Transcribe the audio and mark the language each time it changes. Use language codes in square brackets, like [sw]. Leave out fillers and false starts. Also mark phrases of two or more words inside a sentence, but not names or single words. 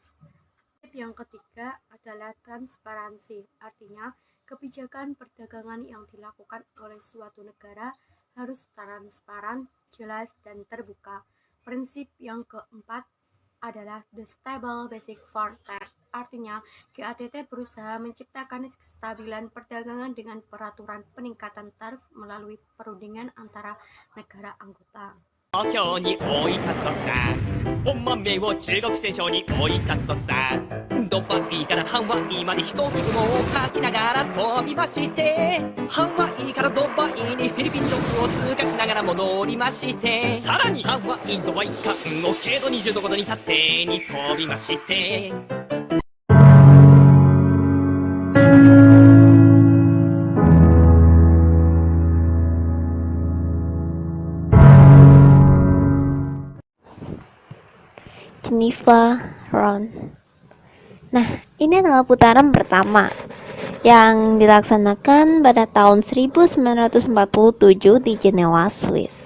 [id] Yang ketiga adalah transparansi, artinya kebijakan perdagangan yang dilakukan oleh suatu negara harus transparan, jelas, dan terbuka. Prinsip yang keempat adalah [en] The Stable Basic for Trade, [id] artinya GATT berusaha menciptakan kestabilan perdagangan dengan peraturan peningkatan tarif melalui perundingan antara negara anggota. [ja] 東京に置いたとさ、お豆を中国戦争に置いたとさ、ドバイからハワイまで飛行機雲をかきながら飛びまして、ハワイからドバイにフィリピン上空を通過しながら戻りまして、さらにハワイドバイ間を経度25度に縦に飛びまして、 [id] Geneva Round. Nah, ini adalah putaran pertama yang dilaksanakan pada tahun 1947 di Jenewa, Swiss.